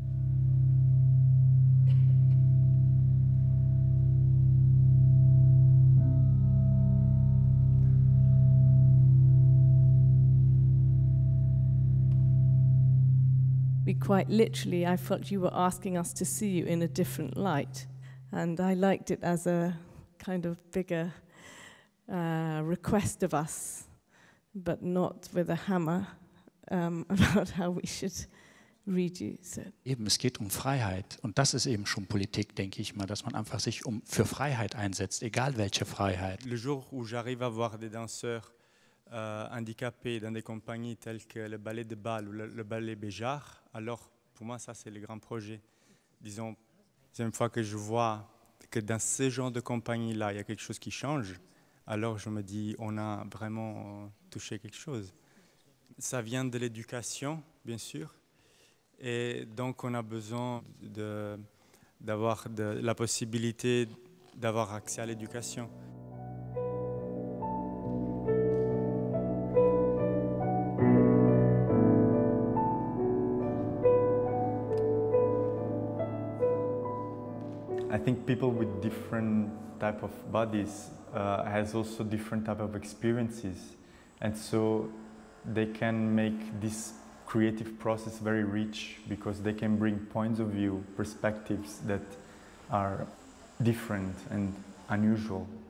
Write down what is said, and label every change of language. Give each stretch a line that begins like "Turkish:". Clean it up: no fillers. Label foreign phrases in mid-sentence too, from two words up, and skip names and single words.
English: Quite literally, I felt you were asking us to see you in a different light. And I liked it as a kind of bigger request of us, but not with a hammer, about how we should read you. So.
German: Eben, es geht um Freiheit. Und das ist eben schon Politik, denke ich mal, dass man einfach sich für Freiheit einsetzt, egal welche Freiheit.
French: Le jour où j'arrive à voir des danseurs handicapés dans des compagnies telles que le ballet de Bâle ou le ballet Béjart, alors pour moi ça c'est le grand projet. Disons, c'est une fois que je vois que dans ce genre de compagnie-là il y a quelque chose qui change, alors je me dis on a vraiment touché quelque chose. Ça vient de l'éducation, bien sûr, et donc on a besoin d'avoir la possibilité d'avoir accès à l'éducation.
English: I think people with different type of bodies has also different type of experiences, and so they can make this creative process very rich, because they can bring points of view, perspectives that are different and unusual.